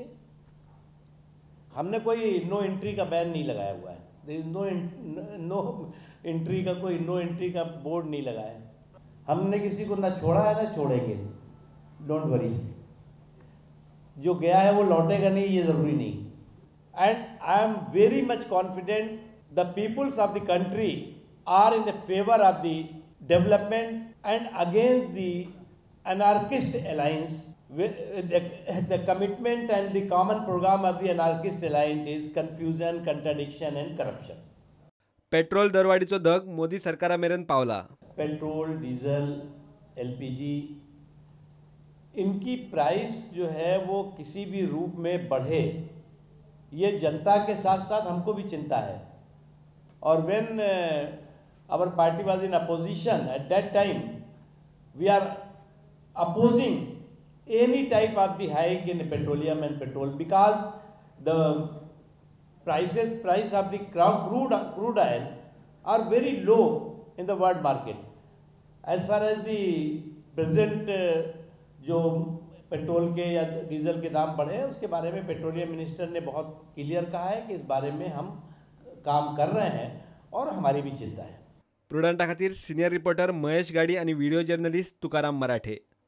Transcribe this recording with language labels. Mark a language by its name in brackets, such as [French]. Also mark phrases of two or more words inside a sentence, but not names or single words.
[Hindi] हमने कोई [English] no entry [Hindi] का बैन नहीं लगाया हुआ है. [English] no entry [Hindi] का कोई [English] no entry [Hindi] का बोर्ड नहीं लगाया है. हमने किसी को ना छोड़ा है ना छोड़ेंगे. [English] don't worry. [Hindi] जो गया है वो लौटेगा नहीं, ये ज़रूरी नहीं. [English] and I am very much confident the peoples of the country are in the favour of the development and against the anarchist alliance. The commitment and the common program of the anarchist alliance is confusion, contradiction and corruption. [Konkani] पेट्रोल दरवाढीचो धग मोदी सरकारामेरेन पावला. [Hindi] पेट्रोल, डीजल, एलपीजी, इनकी प्राइस जो है वो किसी भी रूप में बढ़े, ये जनता के साथ साथ हमको भी चिंता है. [English] और when our party was in opposition at that time, we are opposing any type of the hike in petroleum and petrol, because the price of the crude oil are very low in the world market. As far as the present [Hindi] जो पेट्रोल के या डीजल के दाम बढ़े, उसके बारे में [English] petroleum minister [Hindi] ने बहुत क्लियर कहा है कि इस बारे में हम काम कर रहे हैं और हमारी भी चिंता है. [Konkani] प्रुडंटा खातीर [English] senior reporter [Konkani] महेश गाडी आणि [English] video journalist [Konkani] तुकाराम मराठे.